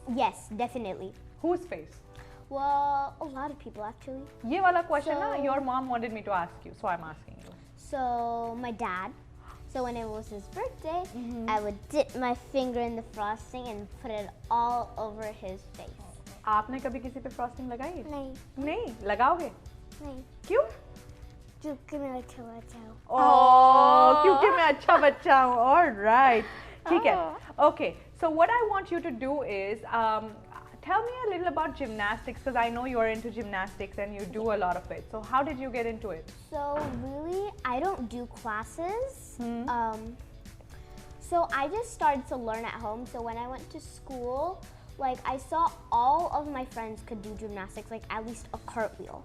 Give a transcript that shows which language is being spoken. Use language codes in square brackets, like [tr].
[en] Yes, definitely. Whose face? Well, a lot of people actually. [hi] Ye wala question na [en] So- your mom wanted me to ask you, so I'm asking you. So my dad. So when it was his birthday, Mm-hmm. I would dip my finger in the frosting and put it all over his face. [hi] आपने कभी किसी पे frosting लगाई? नहीं, नहीं, लगाओगे? नहीं. क्यों? क्योंकि मैं अच्छा बच्चा हूँ. Oh, क्योंकि मैं अच्छा बच्चा हूँ. [en] All right. [hi] ठीक है. [en] Okay. So what I want you to do is tell me a little about gymnastics because I know you're into gymnastics and you do a lot of it. So how did you get into it? So really, I don't do classes. Hmm. So I just started to learn at home. So when I went to school, like I saw all of my friends could do gymnastics, like at least a cartwheel.